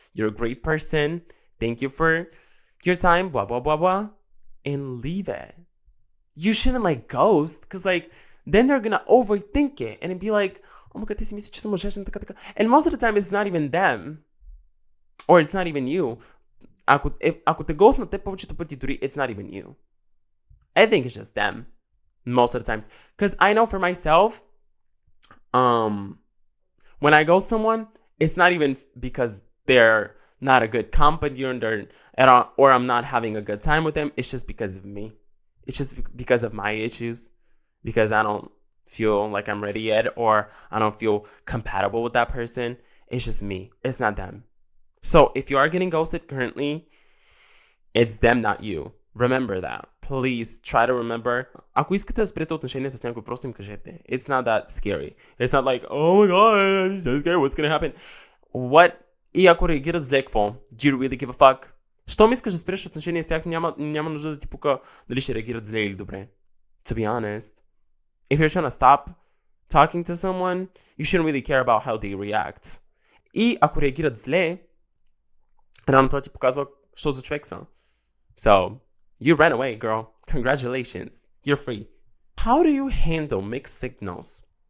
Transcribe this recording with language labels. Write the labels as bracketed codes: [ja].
[en] You're a great person. Thank you for your time, blah, blah, blah, blah. And leave it. You shouldn't like ghost, because like, then they're gonna overthink it and be like, oh my god, this is just so. And most of the time, it's not even them. Or it's not even you. [bg] Ако те ghost на те повечето пъти, дори [en] it's not even you. I think it's just them. Most of the times. Because I know for myself, when I ghost someone, it's not even because they're not a good company or I'm not having a good time with them. It's just because of me. It's just because of my issues. Because I don't feel like I'm ready yet, or I don't feel compatible with that person. It's just me. It's not them. So if you are getting ghosted currently, it's them, not you. Remember that. Please try to remember. [bg] Ако искате да спрете отношения с някой, просто им кажете. [en] It's not that scary. It's not like, oh my god, I'm so scared, what's gonna happen? What? [bg] И ако реагират зле, какво? [en] Do you really give a fuck? [bg] Щом искаш да спреш отношения с тях, няма нужда да ти пука дали ще реагират зле или добре. [en] To be honest, if you're trying to stop talking to someone, you shouldn't really care about how they react. [bg] И ако реагират зле, рано това ти показва, що за човек са. [en] So, you ran away, girl. Congratulations. You're free. How do you handle mixed signals?